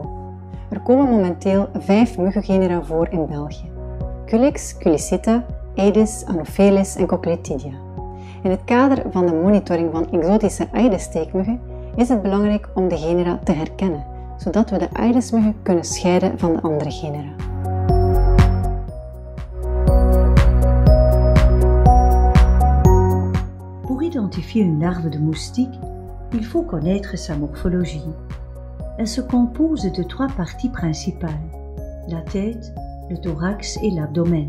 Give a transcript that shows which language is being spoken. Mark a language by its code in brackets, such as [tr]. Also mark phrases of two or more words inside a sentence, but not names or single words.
[nl] Er komen momenteel 5 muggengenera voor in België: Culex, Culicita, Aedes, Anopheles en Cochleatidia. In het kader van de monitoring van exotische Aedes-steekmuggen is het belangrijk om de genera te herkennen, zodat we de Aedes-muggen kunnen scheiden van de andere genera. [fr] Pour identifier une larve de moustique, il faut connaître sa morphologie. Elle se compose de 3 parties principales: la tête, le thorax et l'abdomen.